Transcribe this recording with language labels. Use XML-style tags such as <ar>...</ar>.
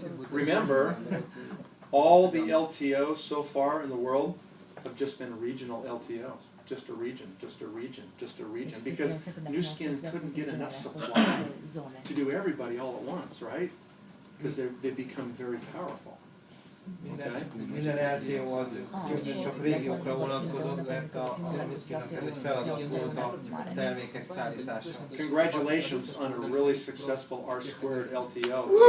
<en>Remember, all the LTOs so far in the world have just been regional LTOs. Just a region, just a region, just a region. Because New Skin couldn't get enough supply to do everybody all at once, right? Because they become very powerful.</en> <hu>Minden LTO az csak régiókra vonatkozott, mert a New-Skinnek ez egy feladat volt a termékek szállítása.</hu> <en>Congratulations on a really successful R-squared LTO.</en>